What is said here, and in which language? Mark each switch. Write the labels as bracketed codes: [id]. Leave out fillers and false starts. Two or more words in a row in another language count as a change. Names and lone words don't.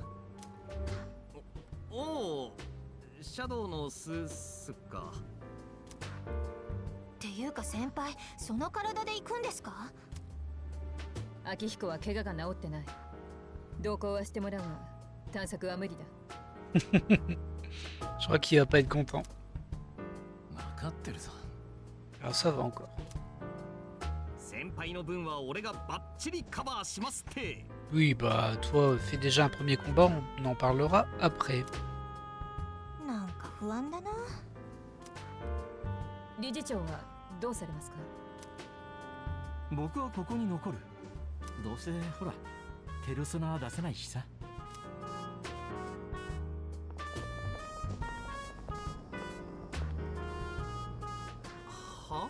[ja] おお、シャドウの巣っすか。っていういうか先輩、その体で行くんですか？秋彦は怪我が治ってない。同行はしてもらうが、探索は無理だ。 [fr] Je crois qu'il va pas être content. [ja] 分かってるぞ。 [fr] Alors ça va encore. [ja] 先輩の分は俺がバッチリカバーしますって。 [fr] Oui, bah toi, fais déjà un premier combat, on en parlera après. [ja] なんか不安だな。理事長はどうされますか？僕はここに残る。どうせほらペルソナは出せないしさ。は？